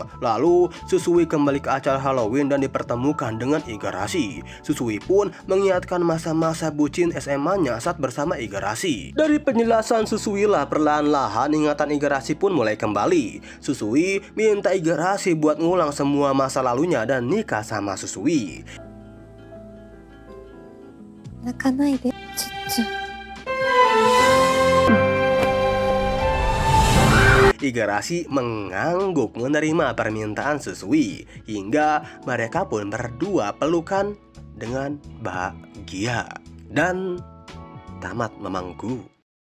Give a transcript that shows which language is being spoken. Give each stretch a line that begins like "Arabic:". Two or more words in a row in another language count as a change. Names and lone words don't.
Indonesian: Lalu Susui kembali ke acara Halloween dan dipertemukan dengan Igarashi. Susui pun mengingatkan masa-masa bucin SMA-nya saat bersama Igarashi. Dari penjelasan Susui lah perlahan-lahan ingatan Igarashi pun mulai kembali. Susui minta Igarashi buat ngulang semua masa lalunya dan nikah sama Susui.
Japanese: 泣かないでちっちゃ。
Indonesian: Igarashi mengangguk menerima permintaan Susui hingga mereka pun berdua pelukan dengan bahagia dan tamat memangku.